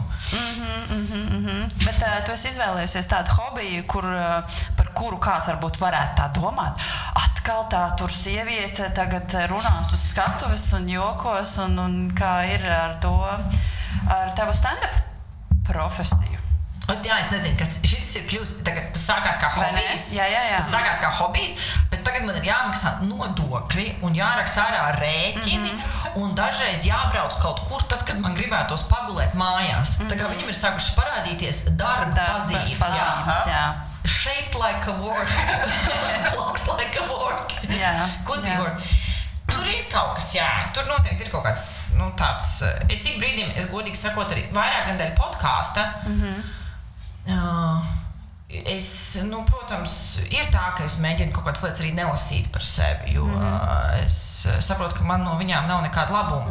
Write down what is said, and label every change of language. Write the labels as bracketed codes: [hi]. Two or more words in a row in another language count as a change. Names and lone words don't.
[lv] Bet tu esi izvēlējusies tādu hobiju, par kuru kāds varbūt varētu tā domāt. Atkal tā tur sieviete tagad runās uz skatuves un jokos un kā ir ar to, ar tavu stand-up profesiju. Jā, es nezinu, kas šis ir kļūst, tagad tas sākās kā hobijs. Jā. Tas sākās kā hobijs, bet tagad man ir jāmaksā nodokļi un jāraksta ārā rēķini un dažreiz jābrauc kaut kur tad, kad man gribētos pagulēt mājās. Tā kā viņam ir sākušas parādīties darba pazīmes. Jā. [en] Shaped like a work. Looks like a work. Could be work. [lv] Tur ir kaut kas, jā. Tur noteikti ir kaut kāds, tāds. Es ik brīdim, es godīgi sakot, arī vairāk gan dēļ podkāsta. Protams, ir tā, ka es mēģinu kaut kādas lietas arī nelasīt par sevi, jo es saprotu, ka man no viņām nav nekāda labuma.